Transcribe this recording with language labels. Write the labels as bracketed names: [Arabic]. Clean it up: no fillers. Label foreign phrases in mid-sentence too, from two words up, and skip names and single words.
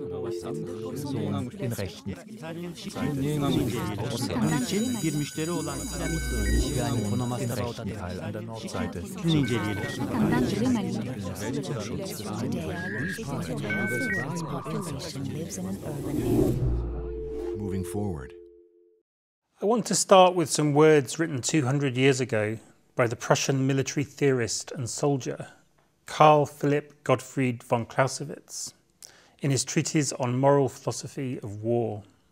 [German] in rechten [Turkish] bir müşteri olan yani [German] rechten Teil an der Nordseite. [English] Moving forward. I want to start with some words written 200 years ago by the Prussian military theorist and soldier Carl Philipp Gottfried von Clausewitz in his treatise on moral philosophy of war.